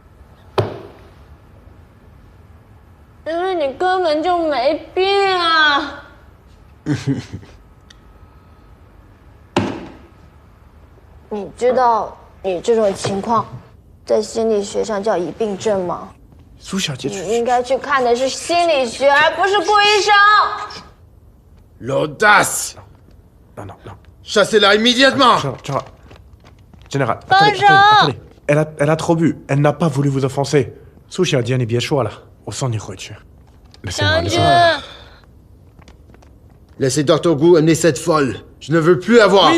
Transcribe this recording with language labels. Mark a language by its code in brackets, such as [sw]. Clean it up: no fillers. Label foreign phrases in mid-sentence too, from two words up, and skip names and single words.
[zh] 因为你根本就没病啊！你知道你这种情况在心理学上叫疑病症吗？苏小姐，你应该去看的是心理学，而不是顾医生。 [fr] L'audace! Non. Chassez-la immédiatement! [zh] 这 Général, 放 [fr] attendez, [zh] 手 [fr] attendez, attendez. Elle a trop bu. Elle n'a pas voulu vous offenser. [zh] 苏小姐，你别说了，我送你回去。Laissez-moi, 将军， [fr] laissez-moi. Laissez Dr. Gu amener cette folle. Je ne veux plus la voir.